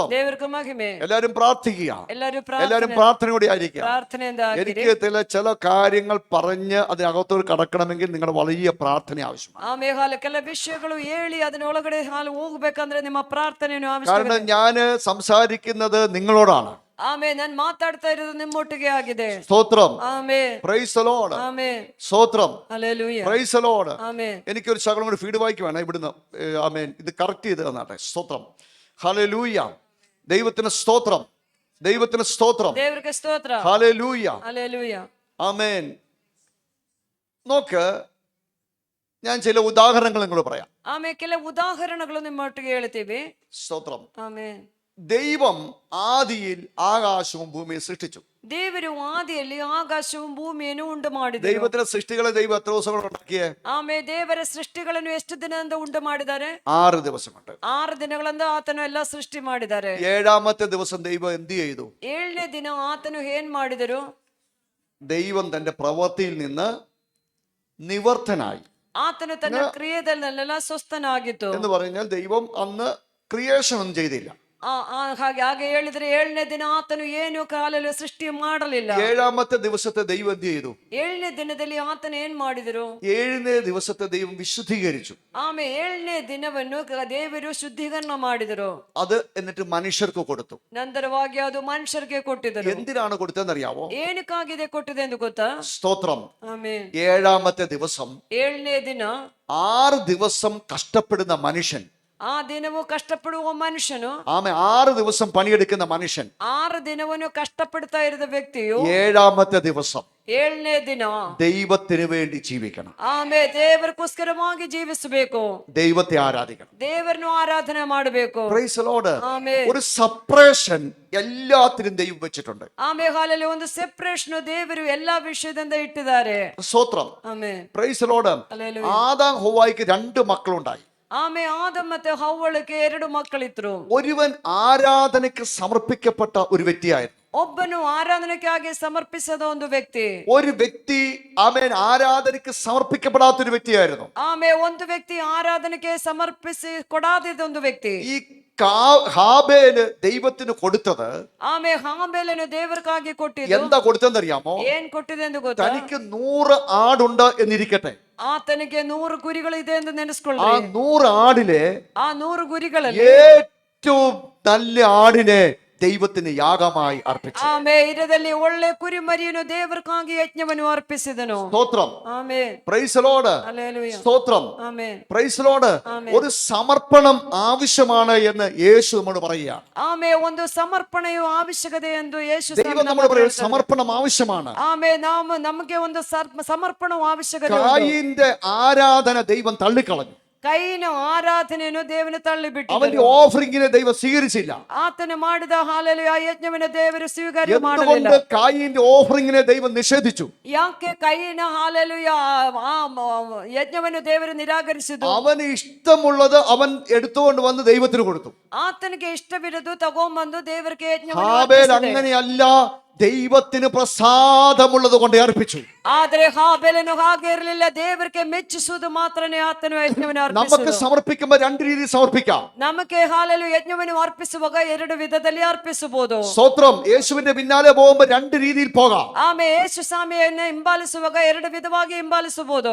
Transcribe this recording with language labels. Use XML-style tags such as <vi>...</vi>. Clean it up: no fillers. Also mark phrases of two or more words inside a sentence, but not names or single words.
<kn>ದೇವರಿಗೆ ಮಹಿಮೆ.</kn> <ml>എല്ലാവരും പ്രാർത്ഥിക്കുക.</ml> <kn>ಎಲ್ಲರೂ</kn> <ml>എല്ലാവരും പ്രാർത്ഥനയോടെ ആയിരിക്കുക.</ml> <kn>ಪ್ರಾರ್ಥನೆಯಿಂದ ಆಗಿರಿ.</kn> <ml>എനിക്ക് ചില കാര്യങ്ങൾ പറഞ്ഞ് അതിനകത്തോട് കടക്കണമെങ്കിൽ നിങ്ങളുടെ വലിയ പ്രാർത്ഥന ആവശ്യമാണ്.</ml> <kn>ಆಮೇ ಕೆಲ ವಿಷಯಗಳು ಹೇಳಿ ಅದನ್ನೊಳಗಡೆ ಹೋಗ್ಬೇಕಂದ್ರೆ ನಿಮ್ಮ ಪ್ರಾರ್ಥನೆಯನ್ನು ಅವಶ್ಯಕ.</kn> <ml>കാരണം ഞാൻ സംസാരിക്കുന്നത് നിങ്ങളോടാണ്.</ml> <kn>ಆಮೇ ನಾನು ಮಾತಾಡ್ತಾ ಇರೋದು ನಿಮ್ಮೊಟ್ಟಿಗೆ ಆಗಿದೆ.</kn> <ml>സ്തോത്രം.</ml> <kn>ಆಮೇ</kn> <en>Praise the Lord.</en> <kn>ಆಮೇ</kn> <ml>സ്തോത്രം. ഹല്ലേലൂയ.</ml> <en>Praise the Lord.</en> <ml>ആമേ എനിക്കൊരു ശകലം കൂടി ഫീഡ്ബാക്ക് വേണം ഇവിടുന്ന്. ആമേൻ. ഇത് കറക്റ്റ് ചെയ്ത് തന്നാട്ടെ. സ്തോത്രം. ഹല്ലേലൂയ. ദൈവത്തിന് സ്തോത്രം. ദൈവത്തിന് സ്തോത്രം.</ml> <kn>ದೇವರಿಗೆ ಸ್ತೋತ್ರ.</kn> <ml>ഹല്ലേലൂയ. ഹല്ലേലൂയ. ആമേൻ. നോക്ക്, ഞാൻ ചില ഉദാഹരണങ്ങൾ നിങ്ങൾ പറയാം.</ml> <kn>ಆಮೇ ಕೆಲವು ಉದಾಹರಣೆಗಳು ನಿಮ್ಮೊಟ್ಟಿಗೆ ಹೇಳ್ತೀವಿ.</kn> <ml>സ്തോത്രം.</ml> <kn>ಆಮೇ</kn> <ml>ദൈവം ആദിയിൽ ആകാശവും ഭൂമിയും സൃഷ്ടിച്ചു.</ml> <kn>ದೇವರು ಆದಿಯಲ್ಲಿ ಆಕಾಶവും ಭೂಮಿಯನ್ನು ಉಂಟು ಮಾಡಿದರು.</kn> <ml>ദൈവത്തിന്റെ സൃഷ്ടികളെ ദൈവം എത്ര ദിവസം കൊണ്ട് ഉണ്ടാക്കിയേ?</ml> <kn>ಆಮೇ ದೇವರ ಸೃಷ್ಟಿಗಳನ್ನು ಎಷ್ಟು ದಿನದಿಂದ ಉಂಟು ಮಾಡಿದ್ದಾರೆ?</kn> <ml>6 ദിവസം കൊണ്ട്.</ml> <kn>6 ದಿನಗಳಿಂದ ಆತನು ಎಲ್ಲ ಸೃಷ್ಟಿ ಮಾಡಿದ್ದಾರೆ.</kn> <ml>7ാമത്തെ ദിവസം ദൈവം എന്ത് ചെയ്തു?</ml> <kn>7ನೇ ದಿನ ಆತನು ಏನ್ ಮಾಡಿದರು?</kn> <ml>ദൈവം തന്റെ പ്രവൃത്തിയിൽ നിന്ന് നിവർത്തനായി.</ml> <kn>ಆತನು ತನ್ನ ಕ್ರಿಯೆದಲ್ಲೆಲ್ಲ ಸ್ವಸ್ಥನಾಗಿತ್ತು.</kn> <ml>എന്ന് പറഞ്ഞാൽ ദൈവം അന്ന് ക്രിയേഷൻ ഒന്നും ചെയ്തില്ല.</ml> <kn>ಹಾಗೆ ಹೇಳಿದ್ರೆ 7ನೇ ದಿನ ಆತನು ಏನು ಕಾಲಲ್ಲಿ ಸೃಷ್ಟಿ ಮಾಡಲಿಲ್ಲ.</kn> <ml>ഏഴാമത്തെ ദിവസത്തെ ദൈവം എന്ത് ചെയ്തു?</ml> <kn>7ನೇ ದಿನದಲ್ಲಿ ಆತನು ಏನ್ ಮಾಡಿದರು?</kn> <ml>ഏഴിനെ ദിവസത്തെ ദൈവം വിശുദ്ധീകരിച്ചു.</ml> <kn>ಆಮೇಲೆ 7ನೇ ದಿನವನ್ನು ದೇವರು ಶುದ್ಧೀಕರಣ ಮಾಡಿದರು.</kn> <ml>അത് എന്നിട്ട് മനുഷ്യർക്ക് കൊടുത്തു.</ml> <kn>ನಂತರವಾಗಿ ಅದು ಮನುಷ್ಯರಿಗೆ ಕೊಟ್ಟಿದರು.</kn> <ml>എന്തിനാണ് കൊടുത്തതെന്നറിയാവോ?</ml> <kn>ಏನಕ್ಕಾಗಿದೆ ಕೊಟ್ಟಿದೆ ಎಂದು ಗೊತ್ತಾ?</kn> <ml>സ്തോത്രം.</ml> <kn>ಆಮೇಲೆ</kn> <ml>ഏഴാമത്തെ ദിവസം</ml> <kn>7ನೇ ದಿನ</kn> <ml>6 ദിവസം കഷ്ടപ്പെടുന്ന മനുഷ്യൻ,</ml> <kn>ಆ ದಿನವೂ ಕಷ್ಟಪಡುವ ಮನುಷ್ಯನು,</kn> <ml>ആമേ 6 ദിവസം പണിയെടുക്കുന്ന മനുഷ്യൻ</ml> <kn>6 ದಿನವನ್ನು ಕಷ್ಟಪಡ್ತಾ ಇರದ ವ್ಯಕ್ತಿಯು</kn> <ml>ഏഴാമത്തെ ദിവസം</ml> <kn>7ನೇ ದಿನ</kn> <ml>ദൈവത്തിന് വേണ്ടി ജീവിക്കണം.</ml> <kn>ಆಮೇಲೆ ದೇವರಿಗೋಸ್ಕರವಾಗಿ ಜೀವಿಸಬೇಕು,</kn> <ml>ദൈവത്തെ ആരാധിക്കണം.</ml> <kn>ದೇವರನ್ನು ಆರಾಧನೆ ಮಾಡಬೇಕು.</kn> <en>Praise the Lord.</en> <kn>ಆಮೇಲೆ</kn> <ml>ഒരു സെപ്പറേഷൻ എല്ലാത്തിനും ദൈവം വെച്ചിട്ടുണ്ട്.</ml> <kn>ಆಮೇಲೆ ಹಾಲಲ್ಲಿ ಒಂದು ಸೆಪರೇಷನ್ ದೇವರು ಎಲ್ಲಾ ವಿಷಯದಿಂದ ಇಟ್ಟಿದ್ದಾರೆ.</kn> <ml>സ്തോത്രം.</ml> <kn>ಆಮೇಲೆ</kn> <en>Praise the Lord. Hallelujah.</en> <ml>ആദാം ഹവ്വായ്ക്ക് 2 മക്കളുണ്ടായി.</ml> <kn>ಆಮೇಲೆ ಆದಮ್ ಮತ್ತೆ ಹವ್ವಳಿಗೆ 2 ಮಕ್ಕಳಿದ್ರು.</kn> <ml>ഒരുവൻ ആരാധനയ്ക്ക് സമർപ്പിക്കപ്പെട്ട ഒരു വ്യക്തിയായിരുന്നു.</ml> <kn>ಒಬ್ಬನು ಆರಾಧನೆಗಾಗಿ ಸಮರ್ಪಿಸದ ಒಂದು ವ್ಯಕ್ತಿ.</kn> <ml>ഒരു വ്യക്തി ആമേൻ ആരാധനയ്ക്ക് സമർപ്പിക്കപ്പെടാത്ത ഒരു വ്യക്തിയായിരുന്നു.</ml> <kn>ಆಮೇಲೆ ಒಂದು ವ್ಯಕ್ತಿ ಆರಾಧನೆಗೆ ಸಮರ್ಪಿಸಿ ಕೊಡಾದಿದ್ದ ಒಂದು ವ್ಯಕ್ತಿ.</kn> <ml>ഈ ഹാബേല് ദൈവത്തിന് കൊടുത്തത്,</ml> <kn>ಆಮೇಲೆ ಹಾಬೇಲನು ದೇವರಿಗಾಗಿ ಕೊಟ್ಟಿದ್ದು</kn> <ml>എന്താ കൊടുത്തെന്നറിയാമോ?</ml> <kn>ಏನ್ ಕೊಟ್ಟಿದೆ ಎಂದು ಗೊತ್ತಾ?</kn> <ml>തനിക്ക് 100 ആടുണ്ട് എന്നിരിക്കട്ടെ.</ml> <kn>ಆತನಿಗೆ 100 ಕುರಿಗಳಿದೆ ಎಂದು</kn> <ml>ആ</ml> <kn>ನೆನೆಸ್ಕೊಳ್ಳಿ.</kn> <ml>100 ആടിലെ</ml> <kn>ಆ 100 ಕುರಿಗಳಲ್ಲಿ</kn> <ml>ഏറ്റവും നല്ല ആടിനെ ദൈവത്തിന് യാഗമായി അർപ്പിച്ചു.</ml> <kn>ಆಮೇಲೆ ಇದರಲ್ಲಿ ಒಳ್ಳೆ ಕುರಿ ಮರಿಯನ್ನು ದೇವರಿಗಾಗಿ ಯಜ್ಞವನ್ನು ಅರ್ಪಿಸಿದನು.</kn> <ml>സ്തോത്രം.</ml> <kn>ಆಮೇಲೆ</kn> <en>Praise the Lord.</en> <ml>ഹല്ലേലൂയ. സ്തോത്രം.</ml> <kn>ಆಮೇಲೆ</kn> <en>Praise the Lord.</en> <ml>ആമേൻ. ഒരു സമർപ്പണം ആവശ്യമാണ് എന്ന് യേശു നമ്മോട് പറയുക.</ml> <kn>ಆಮೇಲೆ ಒಂದು ಸಮರ್ಪಣೆಯು ಅವಶ್ಯಕತೆ ಎಂದು ಯೇಸು</kn> <ml>ദൈവം നമ്മോട് പറയുക സമർപ്പണം ആവശ്യമാണ്.</ml> <kn>ಆಮೇಲೆ ನಮಗೆ ಒಂದು ಸಮರ್ಪಣವು ಅವಶ್ಯಕತೆ ಉಂಟು.</kn> <ml>കായീന്റെ ആരാധന ദൈവം തള്ളിക്കളഞ്ഞു.</ml> <kn>ಕೈನ ಆರಾಧನೆಯನ್ನು ದೇವನು ತಳ್ಳಿಬಿಟ್ಟು</kn> <ml>അവന്റെ ഓഫറിംഗിനെ ദൈവം സ്വീകരിച്ചില്ല.</ml> <kn>ಆತನು ಮಾಡಿದ ಹಾಲಲ್ಲಿ ಆ ಯಜ್ಞವನ್ನು ದೇವರು ಸ್ವೀಕಾರ</kn> <ml>എന്തുകൊണ്ട്</ml> <kn>ಮಾಡಲಿಲ್ಲ.</kn> <ml>കായീന്റെ ഓഫറിംഗിനെ ദൈവം നിഷേധിച്ചു?</ml> <kn>ಯಾಕೆ ಕೈನ ಹಾಲಲ್ಲಿ ಯಜ್ಞವನ್ನು ದೇವರು ನಿರಾಕರಿಸಿದ್ದು?</kn> <ml>അവന് ഇഷ്ടമുള്ളത് അവൻ എടുത്തുകൊണ്ട് വന്ന് ദൈവത്തിന് കൊടുത്തു.</ml> <kn>ಆತನಿಗೆ ಇಷ್ಟವಿರೋದು ತಗೊಂಬಂದು ದೇವರಿಗೆ ಯಜ್ಞವನ್ನು</kn> <ml>ഹാബേൽ</ml> <kn>ಅರ್ಪಿಸಿದೆ.</kn> <ml>അങ്ങനെയല്ല, ദൈവത്തിന് പ്രസാദമുള്ളത് കൊണ്ട് അർപ്പിച്ചു.</ml> <kn>ಆದ್ರೆ ಹಾಬೇಲನು ಹಾಗೆ ಇರಲಿಲ್ಲ, ದೇವರಿಗೆ ಮೆಚ್ಚಿಸುವುದು ಮಾತ್ರನೇ ಆತನು ಯಜ್ಞವನ್ನು</kn> <ml>നമുക്ക്</ml> <kn>ಅರ್ಪಿಸಿದ.</kn> <ml>സമർപ്പിക്കുമ്പോൾ 2 രീതിയിൽ സമർപ്പിക്കാം.</ml> <kn>ನಮಗೆ ಹಾಲಲು ಯಜ್ಞವನ್ನು ಅರ್ಪಿಸುವಾಗ 2 ವಿಧದಲ್ಲಿ ಅರ್ಪಿಸಬಹುದು.</kn> <ml>സ്തോത്രം. യേശുവിന്റെ പിന്നാലെ പോകുമ്പോൾ 2 രീതിയിൽ പോകാം.</ml> <kn>ಆಮೇಲೆ ಯೇಸು ಸ್ವಾಮಿಯನ್ನು ಹಿಂಬಾಲಿಸುವಾಗ 2 ವಿಧವಾಗಿ ಹಿಂಬಾಲಿಸಬಹುದು.</kn>